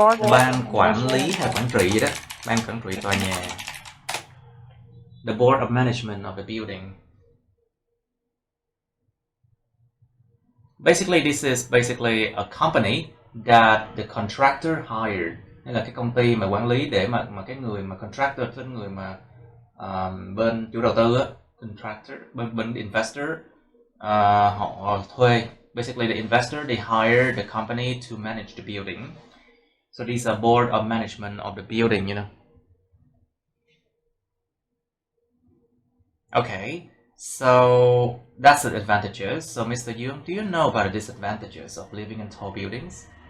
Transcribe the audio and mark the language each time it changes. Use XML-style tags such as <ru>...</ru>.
<vi>Ban quản lý hay quản trị gì đó. Ban quản trị tòa nhà.</vi> <en>The board of management of the building. Basically, this is basically a company that the contractor hired.</en> <vi>Đây là cái công ty mà quản lý để mà cái người mà contractor, cái người mà bên chủ đầu tư á, contractor, bên investor, họ thuê.</vi> <en>Basically, the investor, they hire the company to manage the building. So these are board of management of the building, you know. Okay, so that's the advantages. So Mr. Young, do you know about the disadvantages of living in tall buildings?</en>